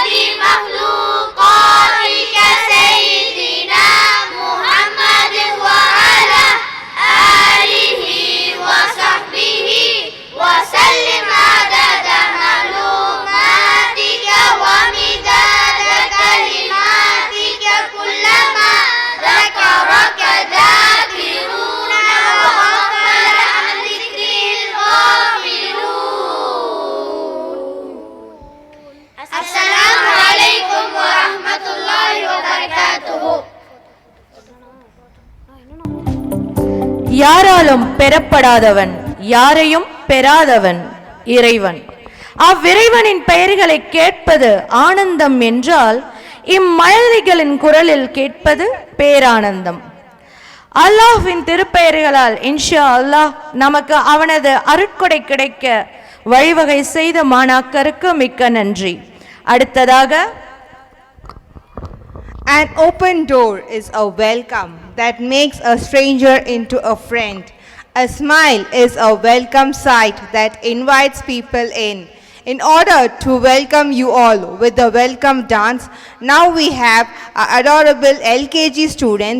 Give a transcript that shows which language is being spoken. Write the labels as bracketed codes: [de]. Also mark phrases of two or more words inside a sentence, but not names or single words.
[ar] مخلوقاتك سيدنا محمد وعلى آله وصحبه وسلم عدد معلوماتك ومداد كلماتك كلما ذكرك ذاكرون وغفل عن ذكره الغافلون. السلام عليكم ورحمة الله وبركاته. [ta] யாராலும் பெறப்படாதவன் யாரையும் பெறாதவன் இறைவன். அவ்விறைவனின் பெயர்களை கேட்பது ஆனந்தம் என்றால் இம்மழலைகளின் குரலில் கேட்பது பேரானந்தம். அல்லாஹ்வின் திருப்பெயர்களால் [ar] إن شاء الله [ta] நமக்கு அவனது அருட்கொடை கிடைக்க வழிவகை செய்த மாணாக்கருக்கு மிக்க நன்றி. அடுத்ததாக [en] An open door is a welcome that makes a stranger into a friend. A smile is a welcome sight that invites people in. In order to welcome you all with the welcome dance, now we have our adorable LKG students.